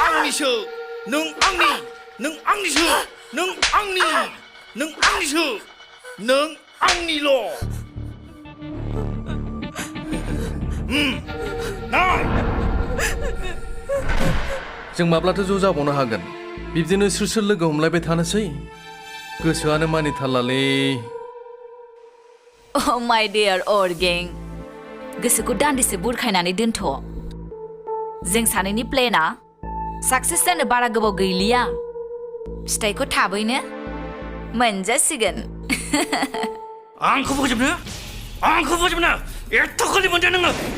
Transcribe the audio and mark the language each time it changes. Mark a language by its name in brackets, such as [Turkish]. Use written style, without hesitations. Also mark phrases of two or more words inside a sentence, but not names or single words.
[Bodo] आंनिसो नों आंनि नों आंनिसो नों आंनि नों आंनिसो नों आंनिल' नाय जों माब्लाथो ज' जाबावनो हागोन बिब्दिनो सोर सोर लोगो हमलायबाय थानोसै गोसोआनो मानिथारलालै [English] Oh my dear old gang [Bodo] गोसोखौ दान्दिसे बुरखायनानै दोनथ' जों सानैनि प्लेनआ साक्सेस जानो बारा गोबाव गैलिया फिथाइखौ थाबैनो मोनजासिगोन आंखौ फोजोबनो एथ' खालि मोनदों नोङो